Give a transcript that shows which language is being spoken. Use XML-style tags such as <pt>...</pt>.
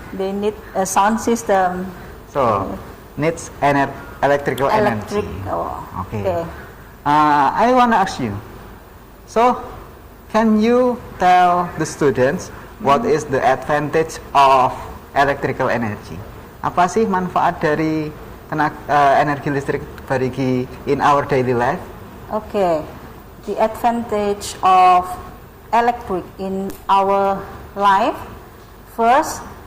<en>They need a sound system. So, needs electrical energy. Oh, okay. I want to ask you. So, can you tell the students what is the advantage of electrical energy?</en> <id>Apa sih manfaat dari energi listrik bagi</id> <en>in our daily life? Okay. The advantage of electric in our life, first,</en>